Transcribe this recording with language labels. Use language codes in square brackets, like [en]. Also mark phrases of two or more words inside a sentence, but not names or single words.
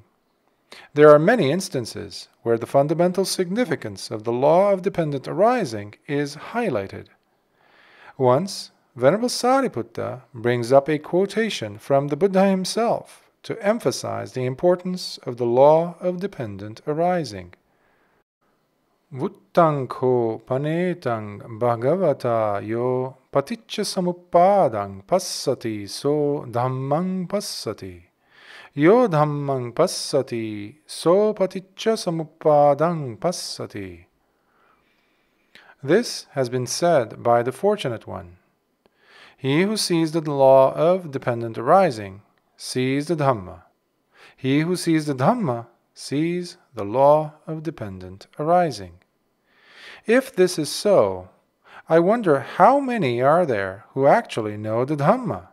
[en] There are many instances where the fundamental significance of the law of dependent arising is highlighted. Once, Venerable Sariputta brings up a quotation from the Buddha himself to emphasize the importance of the law of dependent arising. [pi] Vuttang ko panetang bhagavata yo paticca samuppādang passati so dhammang passati. Yo dhammang passati so paticca samuppādang passati. [en] This has been said by the Fortunate One. He who sees the law of dependent arising sees the Dhamma. He who sees the Dhamma sees the law of dependent arising. If this is so, I wonder how many are there who actually know the Dhamma?